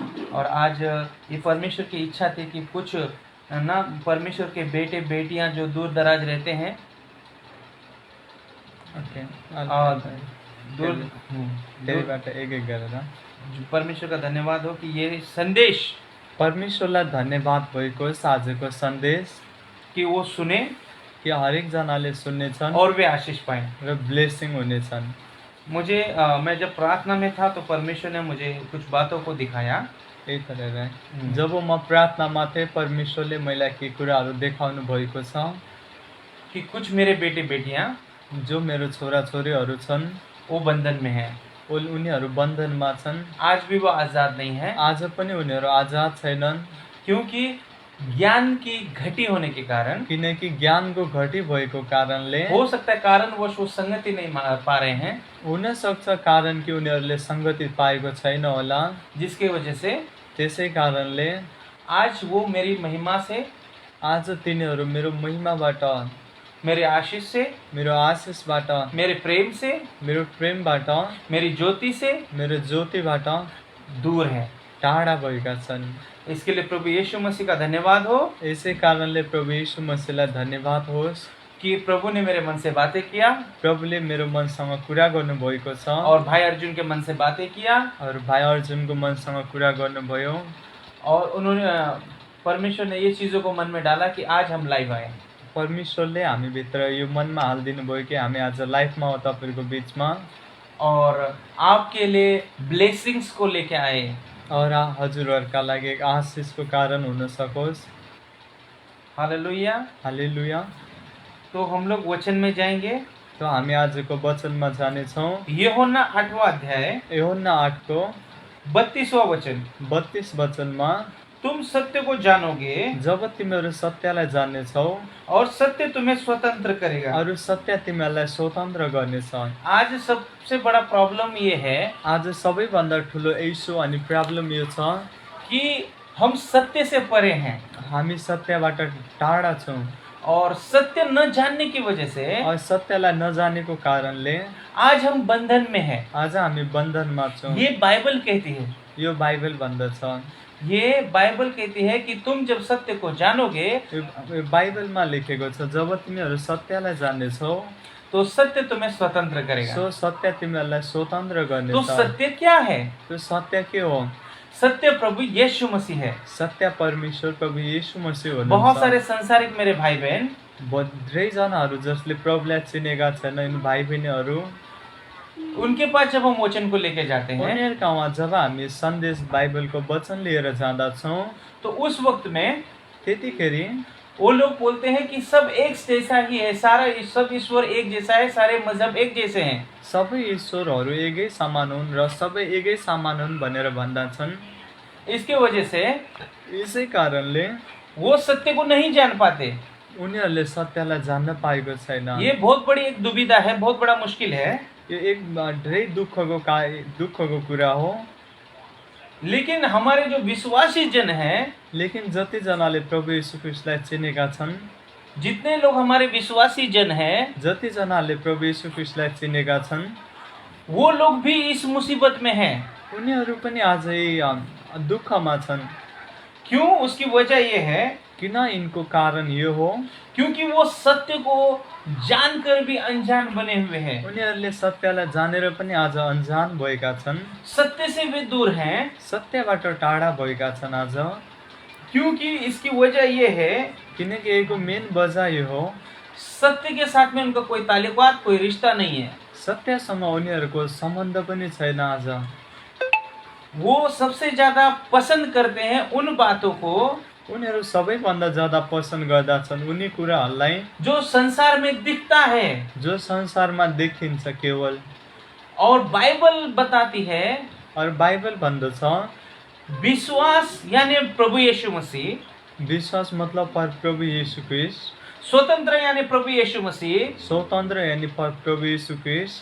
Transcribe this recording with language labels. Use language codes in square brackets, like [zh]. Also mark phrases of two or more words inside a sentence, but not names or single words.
[hi] और आज ये परमेश्वर की इच्छा थी कि कुछ ना परमेश्वर के बेटे बेटियां जो दूर दराज रहते हैं, परमेश्वर का धन्यवाद हो कि ये संदेश, [ne] परमेश्वरलाई धन्यवाद भएको होस् आजको सन्देश, [hi] कि वो सुने [ne] कि हरेक जनाले सुन्नेछन् [hi] और वे आशीष पाए [ne] र ब्लेसिङ हुनेछन्। [hi] मुझे मैं जब प्रार्थना में था तो परमेश्वर ने मुझे कुछ बातों को दिखाया। [ne] यही तरह जब म प्रार्थनामा थिएँ, परमेश्वरले मलाई के कुराहरू देखाउनु भएको छ [hi] कि कुछ मेरे बेटे बेटियां [ne] जो मेरो छोरा छोरीहरू छन् [hi] वो बंधन में हैं। [ne] उनीहरू बन्धनमा छन्। [hi] आज भी वो आजाद नहीं है, [ne] आज पनि उनीहरू आजाद छैनन्, [hi] क्योंकि ज्ञान की घटी होने के कारण, [ne] किनकि ज्ञानको घटी भएको कारणले, [hi] हो सकता है कारण वो संगति नहीं पा रहे हैं, [ne] हुन सक्छ कारण कि उनीहरूले सङ्गति पाएको छैन होला, [hi] जिसके वजह से [ne] त्यसै कारणले [hi] आज वो मेरी महिमा से, [ne] आज तिनीहरू मेरो महिमाबाट, [hi] मेरे आशीष से, [ne] मेरो आशिषबाट, [hi] मेरे प्रेम से, [ne] मेरो प्रेमबाट, [hi] मेरी ज्योति से [ne] मेरो ज्योतिबाट [hi] दूर है। [ne] टाढा भएका छन्। [hi] इसके लिए प्रभु यीशु मसीह का धन्यवाद हो। [ne] यसै कारणले प्रभु यीशु मसीहलाई धन्यवाद होस् [hi] कि प्रभु ने मेरे मन से बातें किया, [ne] प्रभुले मेरो मनसँग कुरा गर्नुभएको छ [hi] और भाई अर्जुन के मन से बातें किया, [ne] और भाइ अर्जुनको मनसँग कुरा गर्नुभयो। [hi] और उन्होंने परमेश्वर ने ये चीज़ों को मन में डाला कि आज हम लाइव आए। [ne] परमेश्वरले हामीभित्र यो मनमा हालिदिनु भयो कि हामी आज लाइफमा हो तपाईँको बिचमा, [hi] और आपके लिए ब्लेसिंग्स को लेके आए, [ne] और हजुरहरूका लागि एक आशिषको कारण हुन सकोस्। [hi] हालेलुया। [ne] हालेलुया। [hi] तो हम लोग वचन में जाएंगे। [ne] तो हामी आजको वचनमा जानेछौँ। [hi] यूहन्ना 8वां अध्याय, [ne] यूहन्ना 8 को [hi] 32वां वचन। [ne] 32 वचनमा [hi] तुम सत्य को जानोगे [ne] जब तिमीहरू सत्यलाई जान्नेछौ [hi] और सत्य तुम्हें स्वतंत्र करेगा। [ne] अरू सत्य तिमीहरूलाई स्वतन्त्र गर्नेछ। [hi] आज सबसे बड़ा प्रॉब्लम ये है [ne] आज सबैभन्दा ठुलो इस्यु अनि प्रब्लम यो छ [hi] कि हम सत्य से परे हैं [ne] हामी सत्यबाट टाढा छौँ [hi] और सत्य न जानने की वजह से [ne] और सत्यलाई नजानेको कारणले [hi] आज हम बंधन में हैं। [ne] आज हामी बन्धनमा छौँ। [hi] ये बाइबल कहती है, [ne] यो बाइबल भन्दछ, [hi] ये बाइबल कहती है कि तुम जब सत्य को जानोगे [ne] यो बाइबलमा लेखेको छ जब तिमीहरू सत्यलाई जान्नेछौ [hi] तो सत्य तुम्हें स्वतंत्र करेगा। [ne] सो सत्य तिमीहरूलाई स्वतन्त्र तो गर्नेछ। [hi] सत्य क्या है? [ne] त्यो सत्य के हो? [hi] सत्य प्रभु यीशु मसीह है। [ne] सत्य परमेश्वर प्रभु यीशु मसीह हुनुहुन्छ। [hi] बहुत सारे संसारिक मेरे भाई बहन [ne] धेरैजनाहरू जसले प्रभुलाई चिनेका छैनन् भाइ बहिनीहरू [hi] उनके पास जब हम वचन को लेके जाते हैं [ne] उनीहरूका वहाँ जब हामी सन्देश बाइबलको वचन लिएर जाँदछौँ [hi] तो उस वक्त में [ne] त्यतिखेर [hi] वो लोग बोलते हैं कि सब एक जैसा ही है, सारा सब ईश्वर एक जैसा है, सारे मजहब एक जैसे हैं। [ne] सबै ईश्वरहरू एकै समान हुन् र सबै एकै समान हुन् भनेर भन्दछन्। [hi] इसके वजह से [ne] यसै कारणले [hi] वो सत्य को नहीं जान पाते। [ne] उनीहरूले सत्यलाई जान्न पाएको छैन। [hi] ये बहुत बड़ी एक दुविधा है, बहुत बड़ा मुश्किल है। [ne] यो एक धेरै दुःखको कुरा हो। [hi] लेकिन हमारे जो विश्वासी जन हैं, [ne] लेकिन जतिजनाले प्रभु यीशु ख्रीष्टलाई चिनेका छन्, [hi] जितने लोग हमारे विश्वासी जन हैं, [ne] जतिजनाले प्रभु यीशु ख्रीष्टलाई चिनेका छन्, [hi] वो लोग भी इस मुसीबत में हैं। [ne] उनीहरू पनि आजै दुःखमा छन्। [hi] क्यों? उसकी वजह ये है [ne] किन? इनको कारण यो हो [hi] क्योंकि वो सत्य को जानकर भी अनजान बने हुए हैं। [ne] उनीहरूले सत्यलाई जानेर पनि आज अनजान भएका छन्। [hi] सत्य से वे दूर हैं। [ne] सत्यबाट टाढा भएका छन् आज। [hi] क्योंकि इसकी वजह ये है [ne] किनकि यसको मेन वजह यो हो [hi] सत्य के साथ में उनका कोई ताल्लुकात, कोई रिश्ता नहीं है। सत्यसँग उनीहरूको सम्बन्ध पनि छैन। आज वो सबसे ज्यादा पसंद करते हैं उन बातों को [ne] उनीहरू सबैभन्दा ज्यादा पसन्द गर्दछन् उनी कुराहरूलाई [hi] जो संसार में दिखता है, [ne] जो संसारमा देखिन्छ केवल। [hi] और बाइबल बताती है [ne] और बाइबल भन्दछ [hi] विश्वास यानी प्रभु यीशु मसीह, [ne] विश्वास मतलब प्रभु यीशु ख्रीष्ट, [hi] स्वतंत्र यानी प्रभु यीशु मसीह, [ne] स्वतन्त्र यानी प्रभु यीशु ख्रीष्ट,